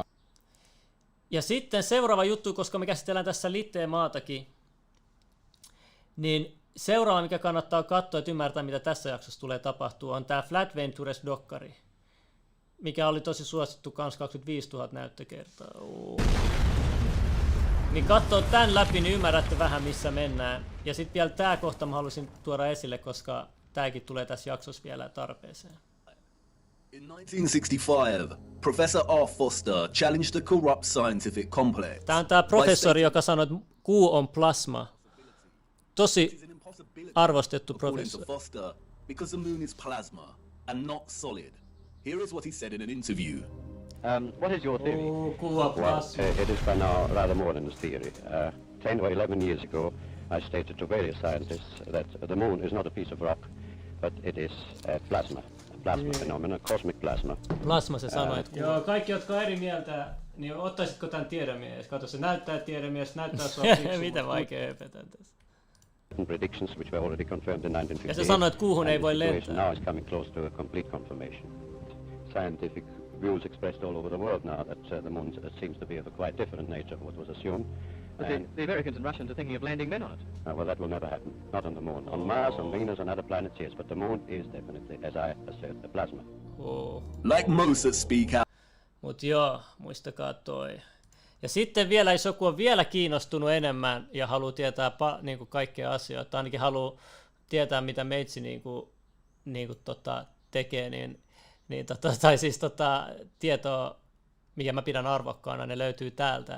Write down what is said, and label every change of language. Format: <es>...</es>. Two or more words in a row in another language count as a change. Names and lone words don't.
<fi>Ja sitten seuraava juttu, koska me käsitellään tässä Litteen maatakin, niin seuraava, mikä kannattaa katsoa, että ymmärtää, mitä tässä jaksossa tulee tapahtua, on tämä Flat Ventures-dokkari, mikä oli tosi suosittu, kans 25 000 näyttökertaa. Niin katsoo tämän läpi, niin ymmärrätte vähän, missä mennään. Ja sitten vielä tämä kohta mä halusin tuoda esille, koska tämäkin tulee tässä jaksossa vielä tarpeeseen.</fi> <en>In 1965, Professor R. Foster challenged the corrupt scientific complex.</en> <fi>Tämä on tämä professori, joka sanoi, että kuu on plasma. Tosi arvostettu professori.</fi> <en>Foster, because the moon is plasma and not solid. Here is what he said in an interview. What is your theory? Well, it is by now rather more than a theory. 10 or 11 years ago, I stated to various scientists that the moon is not a piece of rock, but it is plasma. Plasma phenomena, cosmic plasma.</en> <fi>Plasma se sanoi. Joo, kaikki, jotka on eri mieltä, niin ottaisitko tämän tiedemies? Kato, se näyttää tiedemies, näyttää sua fiksu. Miten vaikea höpötän tässä.</fi> <en>certain predictions which were already confirmed in 1958.</en> <fi>Ja se sanoi, että kuuhun ei voi lentää.</fi> <en>Now is coming close to a complete confirmation. Scientific views expressed all over the world now that the moon seems to be of a quite different nature from what was assumed. But the Americans and Russians are thinking of landing men on it. Well, that will never happen. Not on the moon. On Mars, on Venus, on other planets, yes. But the moon is definitely, as I assert, a plasma. Like most that speak out.</en> <fi>Mut joo, muistakaa toi. Ja sitten vielä, jos joku on vielä kiinnostunut enemmän ja haluaa tietää niinku kaikkea asioita, ainakin haluaa tietää, mitä meitsi tekee, tai siis tietoa, mikä mä pidän arvokkaana, ne löytyy täältä.</fi>